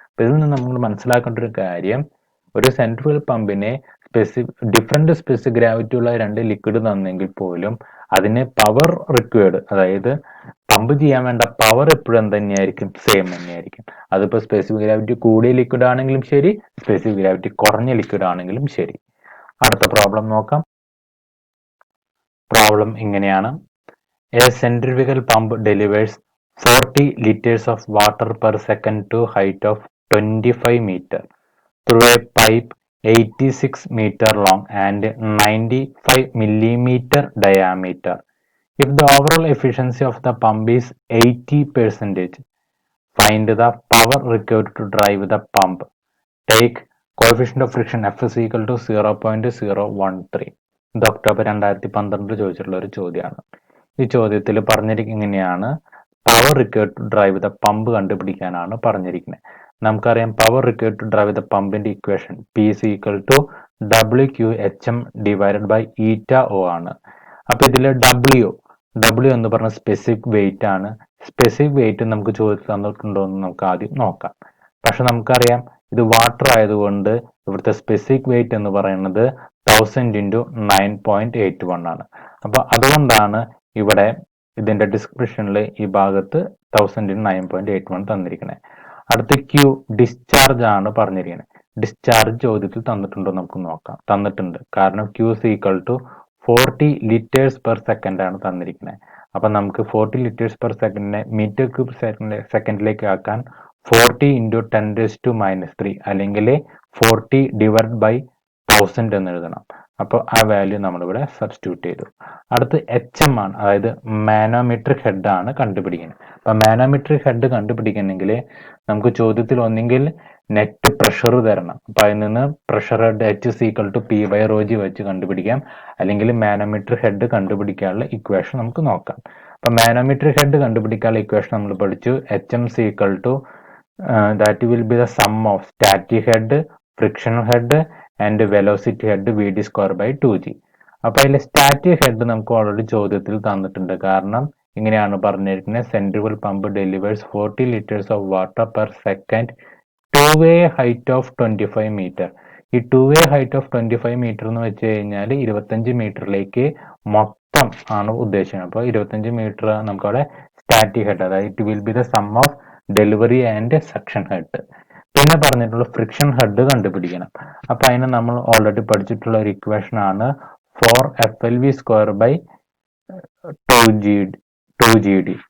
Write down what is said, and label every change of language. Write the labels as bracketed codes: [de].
[ml] ഇതിൽ നിന്ന് നമ്മൾ മനസ്സിലാക്കേണ്ട ഒരു കാര്യം, ഒരു സെൻട്രിഫ്യൂഗൽ പമ്പിനെ ഡിഫറെന്റ് സ്പെസിഫിക് ഗ്രാവിറ്റി ഉള്ള രണ്ട് ലിക്വിഡ് തന്നെങ്കിൽ പോലും അതിന് പവർ റിക്വയർഡ്, അതായത് പമ്പ് ചെയ്യാൻ വേണ്ട പവർ എപ്പോഴും എന്ത് തന്നെയായിരിക്കും, സെയിം തന്നെയായിരിക്കും. അതിപ്പോൾ സ്പെസിഫിക് ഗ്രാവിറ്റി കൂടിയ ലിക്വിഡ് ആണെങ്കിലും ശരി, സ്പെസിഫിക് ഗ്രാവിറ്റി കുറഞ്ഞ ലിക്വിഡ് ആണെങ്കിലും ശരി. അടുത്ത പ്രോബ്ലം നോക്കാം. പ്രോബ്ലം ഇങ്ങനെയാണ്. [en] A centrifugal pump delivers 40 liters of water per second to height of 25 meter through a pipe 86 meter long and 95 millimeter diameter. If the overall efficiency of the pump is 80%, find the power required to drive the pump. Take coefficient of friction F is equal to 0.013. [ml] ഇത് October 2012 ചോദിച്ചിട്ടുള്ള ഒരു ചോദ്യമാണ്. ഈ ചോദ്യത്തിൽ പറഞ്ഞിരിക്കുന്നത് ഇങ്ങനെയാണ്, power required to drive the pump കണ്ടുപിടിക്കാനാണ് പറഞ്ഞിരിക്കുന്നത്. നമുക്കറിയാം power required to drive the പമ്പിന്റെ equation [en] P is equal to WQHM divided by eta O [ml] ആണ്. അപ്പൊ ഇതിൽ W എന്ന് പറഞ്ഞ സ്പെസിഫിക് വെയിറ്റ് ആണ്. സ്പെസിഫിക് വെയിറ്റ് നമുക്ക് ചോദിച്ചു തന്നിട്ടുണ്ടോ എന്ന് നമുക്ക് ആദ്യം നോക്കാം. പക്ഷെ നമുക്കറിയാം ഇത് വാട്ടർ ആയതുകൊണ്ട് ഇവിടുത്തെ സ്പെസിഫിക് വെയിറ്റ് എന്ന് പറയുന്നത് 1000 × 9.81 ആണ്. അപ്പൊ അതുകൊണ്ടാണ് ഇവിടെ ഇതിന്റെ ഡിസ്ക്രിപ്ഷനിൽ ഈ ഭാഗത്ത് 1000 × 9.81 തന്നിരിക്കുന്നത്. അടുത്ത Q ഡിസ്ചാർജ് ആണ് പറഞ്ഞിരിക്കുന്നത്. ഡിസ്ചാർജ് ചോദ്യത്തിൽ തന്നിട്ടുണ്ടോ നമുക്ക് നോക്കാം. തന്നിട്ടുണ്ട്. കാരണം [en] Q is equal to 40 liters per second [ml] ആണ് തന്നിരിക്കുന്നത്. അപ്പൊ നമുക്ക് 40 liters per second metre cube സെക്കൻഡിലേക്ക് ആക്കാൻ 40 × 10⁻³ അല്ലെങ്കിൽ 40 divided by 1000 എന്ന് എഴുതണം. അപ്പോൾ ആ വാല്യൂ നമ്മളിവിടെ സബ്സ്റ്റിറ്റ്യൂട്ട് ചെയ്തു. അടുത്ത് HM ആണ്, അതായത് മാനോമെട്രിക് ഹെഡ് ആണ് കണ്ടുപിടിക്കുന്നത്. അപ്പൊ മാനോമെട്രിക് ഹെഡ് കണ്ടുപിടിക്കണമെങ്കിൽ നമുക്ക് ചോദ്യത്തിൽ ഒന്നെങ്കിൽ നെറ്റ് പ്രഷർ തരണം. അപ്പൊ അതിൽ നിന്ന് pressure head [en] H is equal to P/ρg [ml] വെച്ച് കണ്ടുപിടിക്കാം. അല്ലെങ്കിൽ മാനോമെട്രിക് ഹെഡ് കണ്ടുപിടിക്കാനുള്ള ഇക്വേഷൻ നമുക്ക് നോക്കാം. അപ്പൊ മാനോമെട്രിക് ഹെഡ് കണ്ടുപിടിക്കാനുള്ള ഇക്വേഷൻ നമ്മൾ പഠിച്ചു. [en] HM is equal to that will be the sum of static head, frictional head and velocity head VD square by 2G. [ml] അപ്പൊ അതിൽ സ്റ്റാറ്റിക് ഹെഡ് നമുക്ക് ഓൾറെഡി ചോദ്യത്തിൽ തന്നിട്ടുണ്ട്. കാരണം ഇങ്ങനെയാണ് പറഞ്ഞിരിക്കുന്നത്, [en] Centrifugal pump delivers 40 liters of water per second to a height of 25 meter. [ml] ഈ 2a height of 25 meter എന്ന് വെച്ച് കഴിഞ്ഞാൽ 25 മീറ്ററിലേക്ക് മൊത്തം ആണ് ഉദ്ദേശിക്കുന്നത്. അപ്പോൾ 25 മീറ്റർ നമുക്ക് അവിടെ സ്റ്റാറ്റിക് ഹെഡ്, അതായത് [en] It will be the sum of delivery and suction head. [ml] പിന്നെ പറഞ്ഞിട്ടുള്ള ഫ്രിക്ഷൻ ഹെഡ് കണ്ടുപിടിക്കണം. അപ്പൊ അതിന് നമ്മൾ ഓൾറെഡി പഠിച്ചിട്ടുള്ള ഒരു ഇക്വേഷൻ ആണ് 4FLV²/2GD.